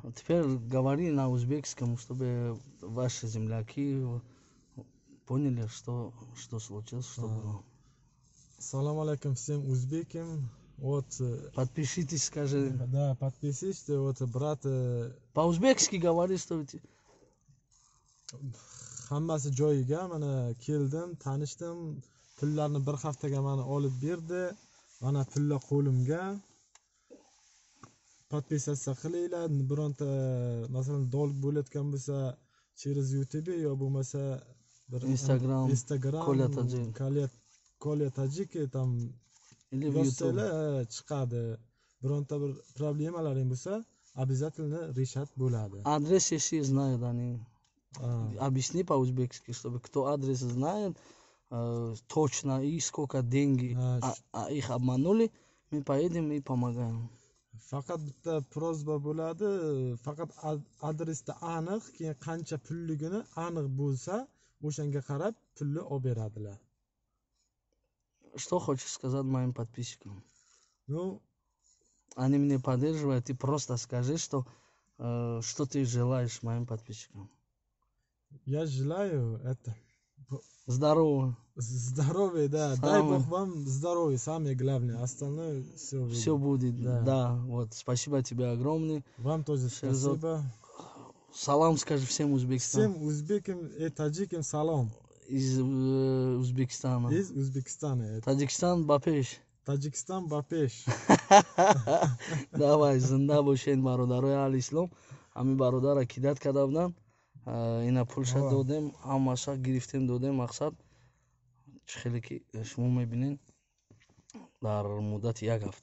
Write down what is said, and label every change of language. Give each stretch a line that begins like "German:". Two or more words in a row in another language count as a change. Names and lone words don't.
Russian: Теперь говори на узбекском, чтобы ваши земляки поняли, что случилось, что было.
Arabic: سلام عليكم
Russian: всем узбекам. Вот, Подпишитесь, скажи. да, подписывайтесь, вот брат. По-узбекски говори, что ты.
Uzbek: Hammasi joyiga mana keldim, tanishdim. Pullarni bir haftaga mana olib berdi. Mana pullar qo'limga. Подписаться qilinglar. Bironta masalan dolg bo'layotgan bo'lsa, через YouTube yo bo'lmasa bir Instagram,
Russian: Kolya Tajik там или в YouTube.
Uzbek: yozsanglar chiqadi. Bironta bir problemalaring bo'lsa,
Russian: обязательно решать bo'ladi. Адрес если знают они. Объясни по-узбекски, чтобы кто адрес знает, точно и сколько деньги, их обманули, мы поедем и помогаем.
Uzbek: Faqat bitta prozba bo'ladi, faqat adresda aniq, keyin qancha pulligini aniq bo'lsa, o'shanga qarab pulni olib beradilar.
Russian: Что хочешь сказать моим подписчикам? Ну, они меня поддерживают, ты просто скажи, что ты желаешь моим подписчикам. я желаю это Здорово. здоровья, да. Дай Бог вам здоровья, самое главное. Остальное Все будет. Да. Да, вот. Спасибо тебе огромное. Вам тоже спасибо. Салам скажи всем узбекистам. Всем узбекам и таджикам салам. Из Узбекистана. Из Узбекистана.
Tajik: Таджикистан бапеш. Таджикистан бапеш. Давай, зинда бошен бародарои аҳли ислом. Ҳами бародар акидат карда буданд. Ина пулша додем, ҳамаша гирифтем додем. мақсад хеле ки шумо мебинед дар муддати 1 ҳафта.